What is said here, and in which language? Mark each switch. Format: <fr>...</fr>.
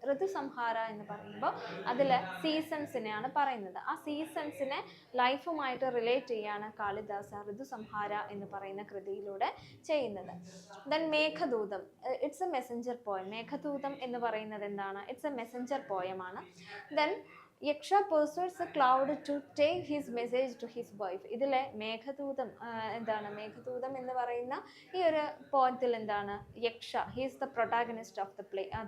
<ml>ഋതുസംഹാര എന്ന് പറയുമ്പോൾ അതിൽ സീസൺസിനെയാണ് പറയുന്നത്. ആ സീസൺസിനെ ലൈഫുമായിട്ട് റിലേറ്റ് ചെയ്യാണ് കാളിദാസ ഋതുസംഹാര എന്ന് പറയുന്ന കൃതിയിലൂടെ ചെയ്യുന്നത്. Then Meghadutam,</ml> <en>It's a messenger poem.</en> <ml>Meghadutam എന്ന് പറയുന്നത് it's A Messenger പോയമാണ്.</ml> <en>Then Yaksha persuades a cloud to take his message to his wife.</en> <ml>ഇതിലെ മേഘദൂതം മേഘദൂതം എന്ന് പറയുന്ന ഈ ഒരു പോയത്തിൽ യക്ഷ,</ml> <en>He's the protagonist of the play.</en>